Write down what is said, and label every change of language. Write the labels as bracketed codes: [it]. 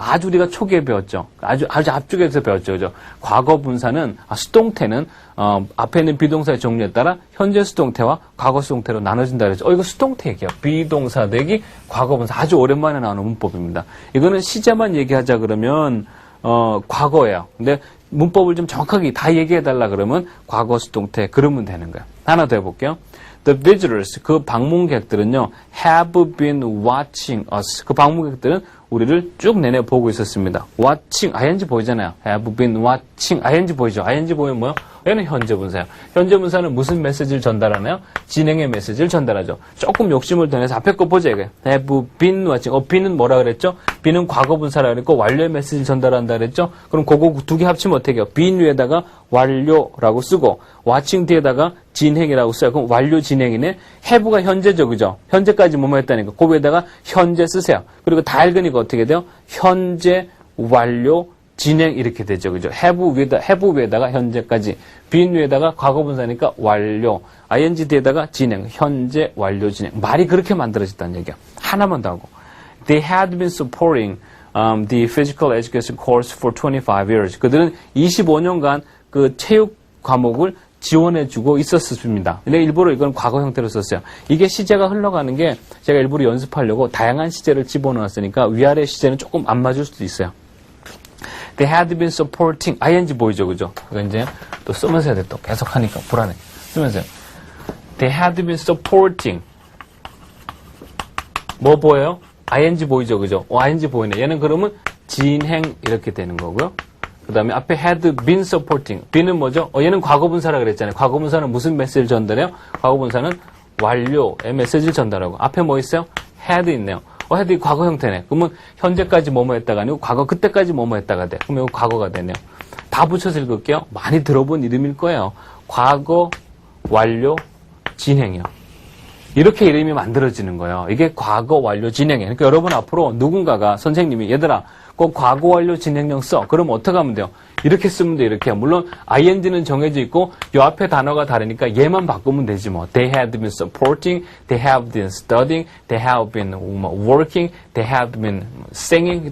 [ko] 아주 우리가 초기에 배웠죠. 아주 앞쪽에서 배웠죠. 그죠? 과거 분사는, 수동태는, 앞에 있는 비동사의 종류에 따라 현재 수동태와 과거 수동태로 나눠진다 그랬죠. 이거 수동태 얘기야. 비동사 대기 과거 분사. 아주 오랜만에 나오는 문법입니다. 이거는 시제만 얘기하자 그러면, 과거예요. 근데 문법을 좀 정확하게 다 얘기해달라 그러면 과거 수동태 그러면 되는 거야. 하나 더 해볼게요. [en] The visitors, [ko] 그 방문객들은요, [en] have been watching us. [ko] 그 방문객들은 우리를 쭉 내내 보고 있었습니다. watching, ing 보이잖아요. [en] have been watching, [ko] ing 보이죠? ing 보이면 뭐요? 얘는 현재 분사예요. 현재 분사는 무슨 메시지를 전달하나요? 진행의 메시지를 전달하죠. 조금 욕심을 더 내서 앞에 거 보자, 이거예요. [en] have been watching. [ko] be는 뭐라 그랬죠? be는 과거 분사라 그랬고, 완료의 메시지를 전달한다 그랬죠? 그럼 그거 두 개 합치면 어떻게 해요? been 위에다가 완료라고 쓰고, watching 뒤에다가 진행이라고 써요. 그럼 완료 진행이네. have가 현재죠, 그죠? 현재까지 뭐뭐 했다니까. 그 위에다가 현재 쓰세요. 그리고 다 읽으니까 어떻게 돼요? 현재, 완료, 진행 이렇게 되죠. 그죠? have 위에다가 현재까지, been 위에다가 과거 분사니까 완료, ing 뒤에다가 진행, 현재, 완료, 진행. 말이 그렇게 만들어졌다는 얘기야. 하나만 더 하고. [en] They had been supporting the physical education course for 25 years. [ko] 그들은 25년간 그 체육 과목을 지원해주고 있었습니다. 근데 일부러 이건 과거 형태로 썼어요. 이게 시제가 흘러가는 게 제가 일부러 연습하려고 다양한 시제를 집어넣었으니까 위아래 시제는 조금 안 맞을 수도 있어요. [en] They had been supporting, [ko] ing 보이죠, 그죠? 이거 이제 또 쓰면서 해야 돼. 또 계속 하니까 불안해. 쓰면서. [en] They had been supporting. [ko] 뭐 보여요? ing 보이죠, 그죠? ing 보이네. 얘는 그러면 진행 이렇게 되는 거고요. 그 다음에 앞에 [en] had been supporting. [ko] be는 뭐죠? 얘는 과거분사라 그랬잖아요. 과거분사는 무슨 메시지를 전달해요? 과거분사는 완료의 메시지를 전달하고. 앞에 뭐 있어요? had 있네요. had 과거 형태네. 그러면 현재까지 뭐뭐 했다가 아니고 과거 그때까지 뭐뭐 했다가 돼. 그러면 이거 과거가 되네요. 다 붙여서 읽을게요. 많이 들어본 이름일 거예요. 과거, 완료, 진행이요. 이렇게 이름이 만들어지는 거예요. 이게 과거, 완료, 진행이에요. 그러니까 여러분 앞으로 누군가가 선생님이 얘들아 꼭 과거, 완료, 진행형 써. 그럼 어떻게 하면 돼요? 이렇게 쓰면 돼, 이렇게. 물론 ing는 정해져 있고 요 앞에 단어가 다르니까 얘만 바꾸면 되지 뭐. [en] They had been supporting, they have been studying, they have been working, they have been singing.